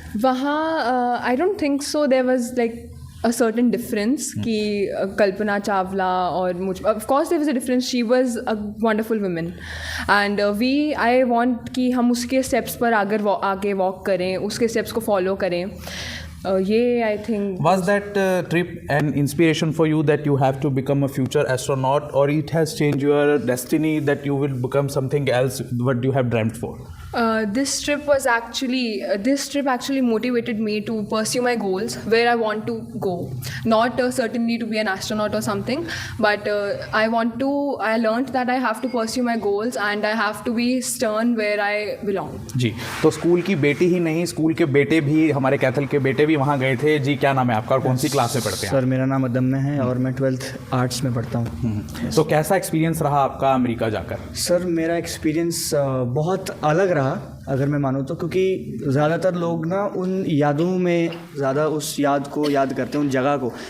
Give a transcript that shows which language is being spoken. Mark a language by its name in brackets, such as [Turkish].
[English] वहाँ I don't think so there was like a certain difference [Hindi] कि कल्पना चावला और मुझ, [English] of course there was a difference, she was a wonderful woman, and I want [Hindi] कि हम उसके steps पर आगे walk करें, उसके steps को follow करें। [English] ये I think Was that trip an inspiration for you that you have to become a future astronaut, or it has changed your destiny that you will become something else what you have dreamt for? This trip actually motivated me to pursue my goals, where I want to go. Not certainly to be an astronaut or something, but I learned that I have to pursue my goals and I have to be stern where I belong. [Hindi] जी, तो school की बेटी ही नहीं, school के बेटे भी, हमारे कैथल के बेटे भी वहाँ गए थे। जी, क्या नाम है आपका और कौन सी क्लास में पढ़ते हैं? सर, मेरा नाम अदम्य है और मैं 12th आर्ट्स में पढ़ता हूँ। तो कैसा एक्सपीरियंस रहा आपका अमेरिका जाकर? सर, मेरा एक्सपीरियंस बहुत अलग रहा अगर मैं मानूँ तो, क्योंकि ज़्यादातर लोग ना उन यादों में ज़्यादा उस याद को याद करते हैं, उन जगह को।